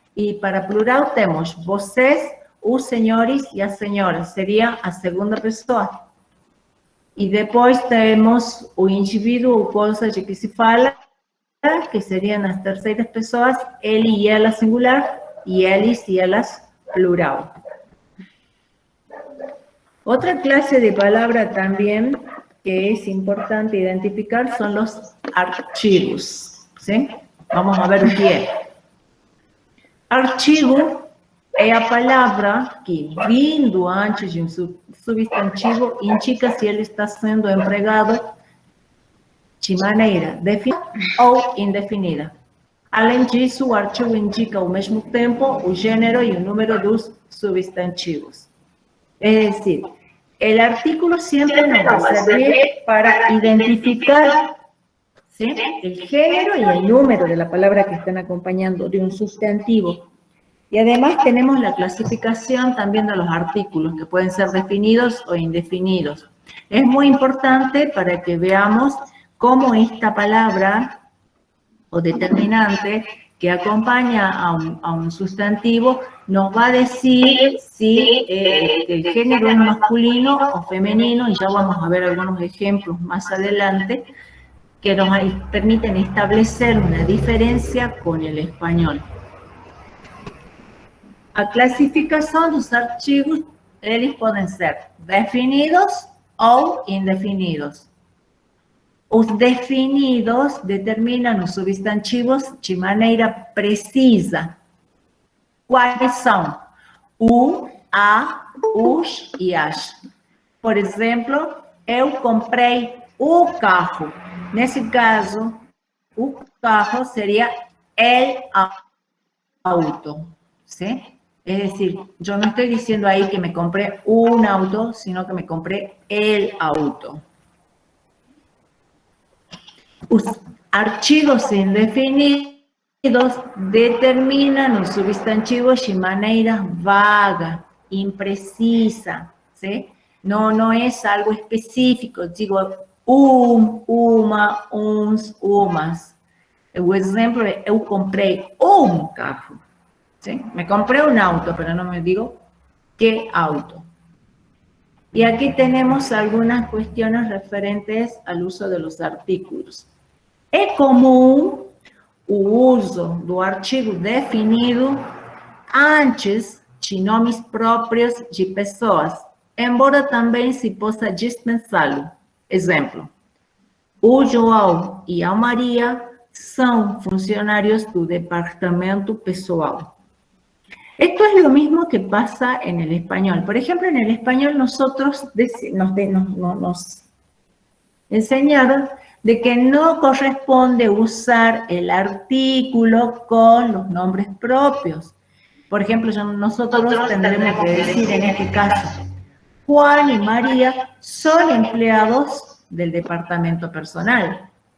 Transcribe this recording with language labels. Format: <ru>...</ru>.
<pt>E para plural temos vocês, os senhores e as senhoras. Seria a segunda pessoa. E depois temos o indivíduo ou coisa de que se fala, que seriam as terceiras pessoas, ele e ela singular, e eles e elas plural.</pt> <es>Otra clase de palabra también que es importante identificar son los archivos, ¿sí? Vamos a ver</es> <pt>o que é. Archivo é a palavra que, vindo antes de um substantivo, indica se ele está sendo empregado de maneira definida ou indefinida. Além disso, o artigo indica ao mesmo tempo o gênero e o número dos substantivos.</pt> <es>Es decir, el artículo siempre nos va a servir para identificar, ¿sí?, el género y el número de la palabra que están acompañando de un sustantivo. Y además tenemos la clasificación también de los artículos, que pueden ser definidos o indefinidos. Es muy importante para que veamos cómo esta palabra o determinante que acompaña a un sustantivo nos va a decir si el género es masculino o femenino, y ya vamos a ver algunos ejemplos más adelante que nos permiten establecer una diferencia con el español.</es> <pt>A clasificação dos artigos, eles podem ser definidos ou indefinidos. Os definidos determinam os substantivos de maneira precisa. Quais são? O, a, os e as. Por exemplo, eu comprei o carro. Nesse caso, o carro seria</pt> <es>el auto, ¿sí? Es decir, yo no estoy diciendo ahí que me compré un auto, sino que me compré el auto.</es> <pt>Os artigos indefinidos determinam os substantivos de maneira vaga, imprecisa, ¿sí?</pt> <es>No es algo específico, digo uma, uns, umas. O exemplo é eu comprei um carro, ¿sí? Me compré un auto, pero no me digo qué auto. Y aquí tenemos algunas cuestiones referentes al uso de los artículos.</es> <pt>É comum o uso do artigo definido antes de nomes próprios de pessoas, embora também se possa dispensá-lo. Exemplo, o João e a Maria são funcionários do departamento pessoal.</pt> <es>Esto es lo mismo que pasa en el español. Por ejemplo, en el español nosotros nos enseñaron de que no corresponde usar el artículo con los nombres propios. Por ejemplo, nosotros tendremos que decir en este caso, Juan y María son empleados del departamento personal.</es>